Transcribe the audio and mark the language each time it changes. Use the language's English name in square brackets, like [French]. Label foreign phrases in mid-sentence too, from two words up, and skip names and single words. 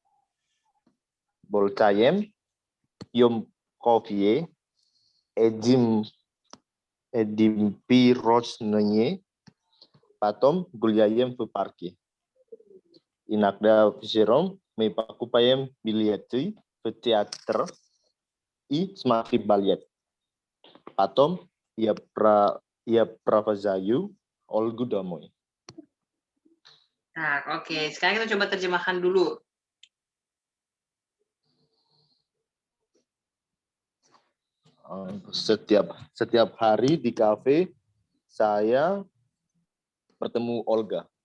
[Russian] Болтаем, пьем кофе, едим пирожные, потом гуляем в парке. Иногда вечером мы покупаем билеты в театр и смотрим балет. Потом я провожаю Olgu домой. [Indonesian] Nah, oke. Sekarang kita coba terjemahkan dulu. Setiap hari di kafe saya bertemu Olga.